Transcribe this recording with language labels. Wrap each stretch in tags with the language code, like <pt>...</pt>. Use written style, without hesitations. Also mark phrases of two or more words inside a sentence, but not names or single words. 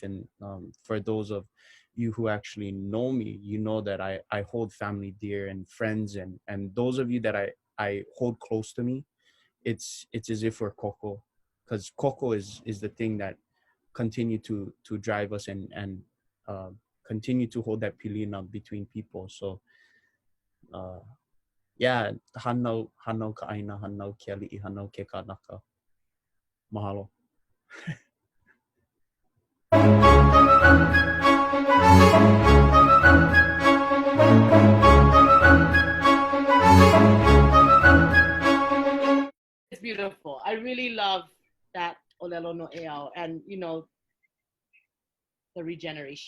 <en>And for those of you who actually know me, you know that I hold family dear and friends, and those of you that I hold close to me, it's as if we're koko, because koko is the thing that continue to drive us and uh, continue to hold that pilina between people. So uh, yeah,</en> <haw>hanau ka aina, hanau ke ali'i, hanau ke kanaka.</haw> <en>Mahalo. It's beautiful. I really love that</en> <haw>Olelo no Eau,</haw> <en>and the regeneration.</en>